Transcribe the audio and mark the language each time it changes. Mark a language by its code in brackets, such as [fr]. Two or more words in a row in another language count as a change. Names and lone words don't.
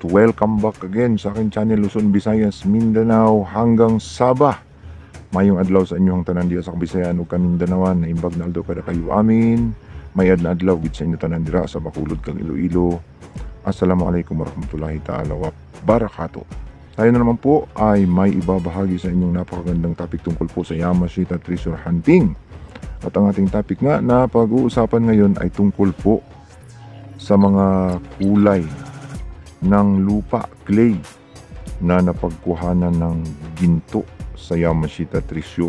[en] Welcome back again [tl] sa aking channel Luzon, Visayas, Mindanao hanggang Sabah. [ceb] Mayong adlaw sa inyong tanan diha sa Kabisayan ug Kamindanawan [ilo] na imbag na aldo kada kayo amin. [hil] Mayad na adlaw gid sa inyo tanan dira sa Bacolod kag Iloilo. [ar] السلام عليكم ورحمة الله تعالى وبركاته. [tl] Tayo na naman po ay may ibabahagi sa inyong napakagandang topic tungkol po sa Yamashita Treasure Hunting. At ang ating topic nga na pag-uusapan ngayon ay tungkol po sa mga kulay ng lupa, clay, na napagkuhanan ng ginto sa Yamashita Treasure.